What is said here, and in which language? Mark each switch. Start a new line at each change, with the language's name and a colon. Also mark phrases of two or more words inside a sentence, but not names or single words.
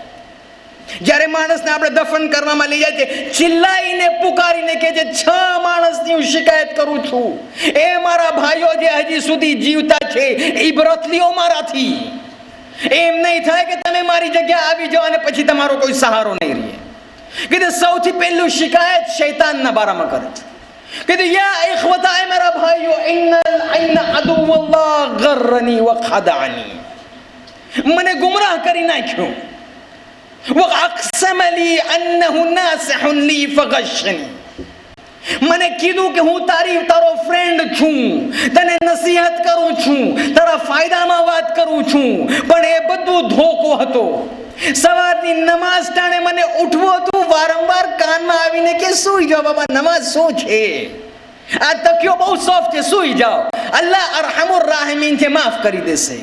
Gujarati: જ્યારે માણસને આપણે દફન કરવામાં લઈ જાય છે, ચિલ્લાઈને પુકારીને કહે છે, 6 માણસની હું શિકાયત કરું છું. એ મારા ભાઈઓ જે હજી સુધી જીવતા છે, ઇબરત લ્યો મારાથી. એમ નહીં થાય કે તમે મારી જગ્યા આવી જાઓ અને પછી તમારો કોઈ સહારો નહીં રહે. કે સૌથી પહેલું શિકાયત શૈતાનના બારામાં કરે છે.
Arabic: کہ یا اخوتا
Urdu: اے میرا بھائیو
Arabic: ان عدو اللہ غرنی وخدعنی,
Gujarati: મને ગુમરાહ કરી નાખ્યો.
Arabic: وَأَقْسَمَ لِي أَنَّهُ نَاصِحٌ لِي فَغَشَّنِي,
Gujarati: મને કીધું કે હું તારો ફ્રેન્ડ છું, તને નસીહત કરું છું, તારા ફાયદામાં વાત કરું છું, પણ એ બધું ધોકો હતો. સવારની નમાઝ ટાણે મને ઉઠવું હતું, વારંવાર કાનમાં આવીને કે સૂઈ જાઓ બાબા, નમાઝ શું છે, આ તકિયો બહુ સોફ્ટ છે, સૂઈ જાઓ,
Arabic: الله أرحم الراحمين
Gujarati: છે, માફ કરી દેશે.